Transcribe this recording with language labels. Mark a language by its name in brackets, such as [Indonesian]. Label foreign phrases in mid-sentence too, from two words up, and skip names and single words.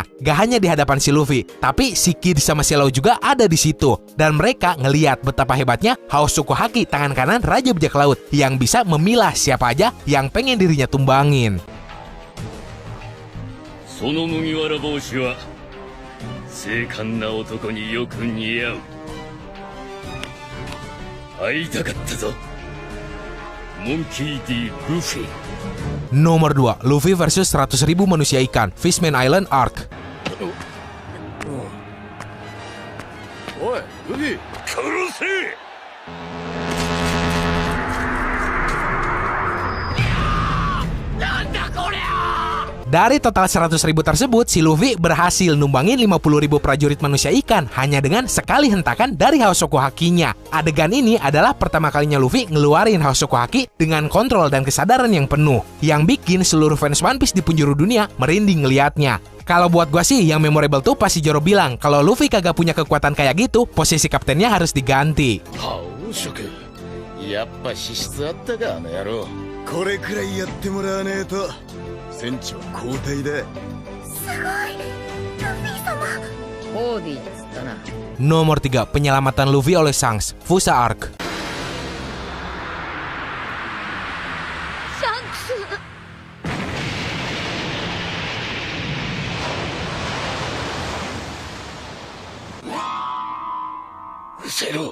[Indonesian] Gak hanya di hadapan si Luffy, tapi si Kid sama si Law juga ada di situ. Dan mereka ngeliat betapa hebatnya Haosoku Haki tangan kanan Raja Bajak Laut yang bisa memilah siapa aja yang pengen dirinya tumbangin. [Japanese] 精悍な男によく似合う。会いたかったぞ。モンキー D. ルフィ。 [Indonesian] Nomor 2, Luffy versus 100.000 manusia ikan, Fishman Island Arc. [Japanese] おい、ルフィ、殺せ！ [Indonesian] Dari total 100.000 tersebut, si Luffy berhasil numbangin 50.000 prajurit manusia ikan hanya dengan sekali hentakan dari Haosoku Hakinya. Adegan ini adalah pertama kalinya Luffy ngeluarin Haosoku Haki dengan kontrol dan kesadaran yang penuh, yang bikin seluruh fans One Piece di penjuru dunia merinding ngeliatnya. Kalau buat gua sih, yang memorable tuh pas si Zoro bilang kalau Luffy kagak punya kekuatan kayak gitu, posisi kaptennya harus diganti. [Japanese] Haosoku, やっぱ資質あったか、あの野郎. これくらいやってもらわねえと船長交代だ。すごい、ルフィ様。ホーディっつったな。 [Indonesian] Nomor 3, penyelamatan Luffy oleh Shanks, Fusa Arc. Zero.